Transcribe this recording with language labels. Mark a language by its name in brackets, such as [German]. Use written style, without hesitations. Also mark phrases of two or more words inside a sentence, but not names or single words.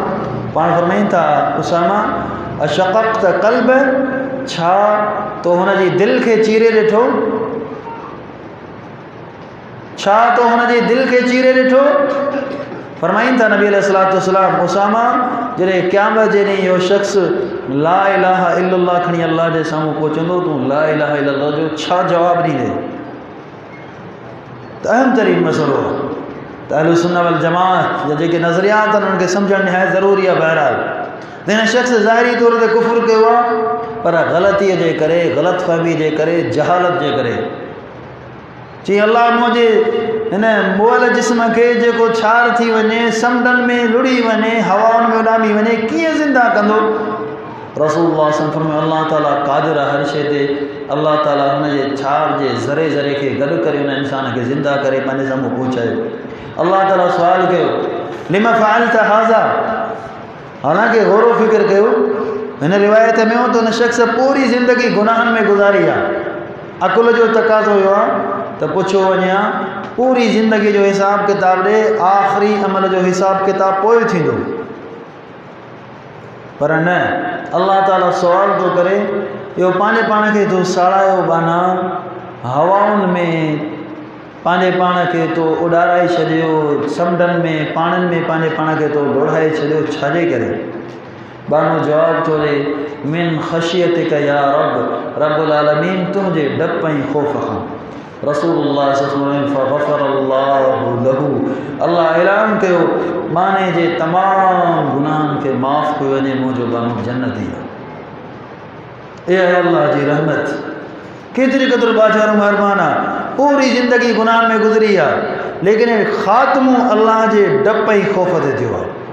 [Sindhi] पाण फरमाइनि था उसामा [Arabic] أشققت قلب, [Sindhi] छा तो हुनजी दिलि खे चीरे ॾिठो? छा तो हुनजी दिलि खे चीरे ॾिठो? फरमाइनि था नबी [Arabic] عليه الصلاة والسلام [Sindhi] उसामा जॾहिं क़यामत जे ॾींहुं इहो शख़्स [Arabic] لا إله إلا الله [Sindhi] खणी अल्लाह जे साम्हूं पहुचंदो, तूं [Arabic] لا إله إلا الله [Sindhi] जो छा जवाबु ॾींदे? त अहम तरीन मसइलो आहे। त [Arabic] أهل السنة والجماعة [Sindhi] जा जेके नज़रियात आहिनि उन्हनि खे सम्झणु निहायत ज़रूरी आहे। बहरहाल त हिन शख़्स ज़ाहिरी तौर ते कुफ़्र कयो आहे, पर ग़लतीअ जे करे, ग़लतफ़हमी जे करे, जहालत जे करे। चई अल्लाह मुंहिंजे हिन मुअल जिस्म खे जेको छार थी वञे, समुंडनि में लुड़ी वञे, हवाउनि में उॾामी वञे, कीअं ज़िंदा कंदो? रसूलुल्लाह [Arabic] صلى الله عليه وسلم [Sindhi] फरमायो अल्लाह ताला क़ादिर हर शइ ते। अल्लाह ताला हुनजे छाप जे ज़रे ज़रे खे गॾु करे हुन इंसान खे ज़िंदा करे पंहिंजे साम्हूं पहुचायो। अल्लाह ताला सुवाल कयो [Arabic] لم فعلت هذا, [Sindhi] हालांकि गौर फ़िक्र कयो हिन रिवायत में हो तो हुन शख़्स पूरी ज़िंदगी गुनाहनि में गुज़ारी आहे। अकुल जो तक़ाज़ो हुयो आहे त पुछो वञे पूरी ज़िंदगी जो हिसाब किताब ॾे, आख़िरी अमल जो हिसाब किताब पोइ थींदो। पर न, अल्लाह ताला सुवाल थो करे इहो पंहिंजे पाण खे तो साड़ायो बाना हवाउनि में, पंहिंजे पाण खे तो उॾाराए छॾियो, समुंडनि में पाणनि में पंहिंजे पाण खे तो डोड़ाए छॾियो, छाजे करे? बानो जवाब थो ॾे [Arabic] من خشيتك يا رب، رب العالمين [Sindhi] तुंहिंजे डप ऐं ख़ौफ़ खां। रसूलुल्लाह [Arabic] صلى الله عليه وسلم فغفر الله له, [Sindhi] अल्लाह ऐलान कयो माने जे तमाम गुनाहनि खे माफ़ कयो वञे, मुंहिंजो बानो जन्नती आहे। ए अल्लाह जी रहमत, केतिरी क़दुरु बाज़ार महिरबान आहे। पूरी ज़िंदगी गुनाहनि में गुज़री आहे, लेकिन ख़ात्मो अल्लाह जे डप ऐं ख़ौफ़ ते थियो आहे।